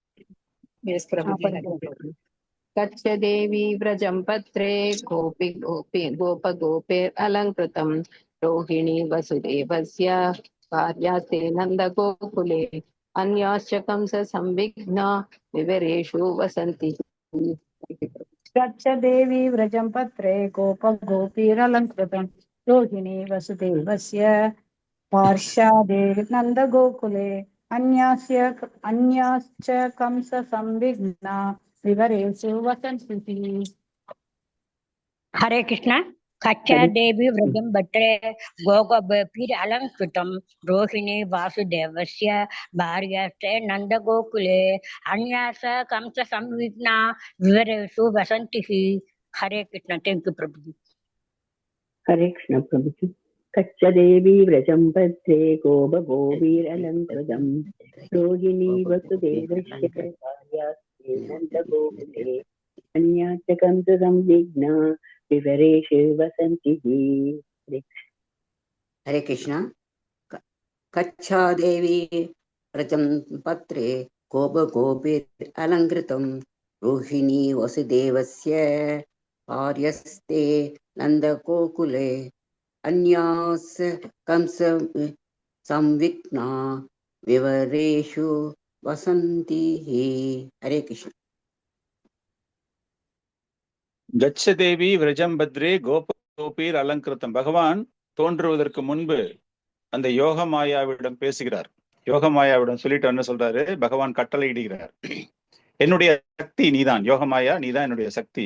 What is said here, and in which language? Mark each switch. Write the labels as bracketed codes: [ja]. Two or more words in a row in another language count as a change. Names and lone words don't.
[sa] गच्छ देवि व्रजं भद्रे गोप गोपैर् अलंकृतम् रोहिणी वसुदेवस्य भार्यास्ते नन्द गोकुले अन्याश्च कंस संविग्ना विवरेषु वसन्ति. गच्छ देवी व्रजं पत्रे गोप गोपीरलंकृतं रोहिणी वसुदेवस्य पार्श्वादे नन्दगोकुले अन्याश्च कंस संविघ्ना विवरेषु वसन्ति. हरे कृष्ण. कच्चा देवी व्रजं भट्रे गोगोपीर अलंकृतं रोहिणी वासुदेवस्य भार्यास्ते नंदगोकुले अन्यास कंस संविघ्ना विवरेषु वसन्ति. हरे कृष्ण. [en] thank you [hi] प्रभु जी. [sa] हरे कृष्ण प्रभु जी. कच्चा देवी व्रजं भद्रे गोप गोपीर अलंकृतं रोहिणी वसुदेवस्य भार्यास्ते नन्दगोकुले अन्याश्च कंससंविघ्ना विवरेषु वसन्ति हरे कृष्ण। कच्छा देवी व्रजं पत्रे गोपगोपीरलङ्कृतं रोहिणी वसुदेवस्य आर्यस्ते नन्दगोकुले अन्यास कंस संविघ्ना विवरेषु वसन्ति। हरे कृष्ण। गच्छ देवि व्रजं भद्रे गोपीर् अलंकृतम्. [ta] பகவான் தோன்றுவதற்கு முன்பு அந்த யோக மாயாவிடம் பேசுகிறார். யோக மாயாவிடம் சொல்லிட்டு என்ன சொல்றாரு? பகவான் கட்டளை இடுகிறார். என்னுடைய சக்தி நீதான், யோக மாயா நீதான் என்னுடைய சக்தி.